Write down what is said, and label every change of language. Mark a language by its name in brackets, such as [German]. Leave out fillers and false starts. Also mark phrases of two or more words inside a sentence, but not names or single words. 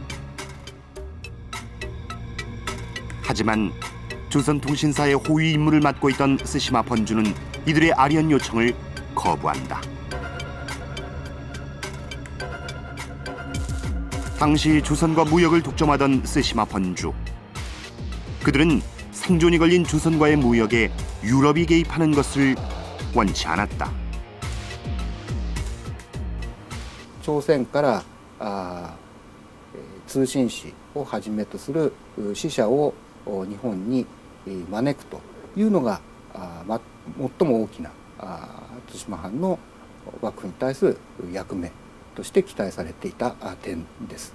[Korean] 하지만 조선 통신사의 호위 임무를 맡고 있던 스시마 번주는 이들의 아련 요청을 거부한다. 당시 조선과 무역을 독점하던 스시마 번주. 그들은 생존이 걸린 조선과의 무역에 유럽이 개입하는 것을 원치 않았다. [Japanese] 朝鮮から通信使をはじめとする使者を日本に招くというのが最も大きな対馬藩の幕府に対する役目として期待されていた点です。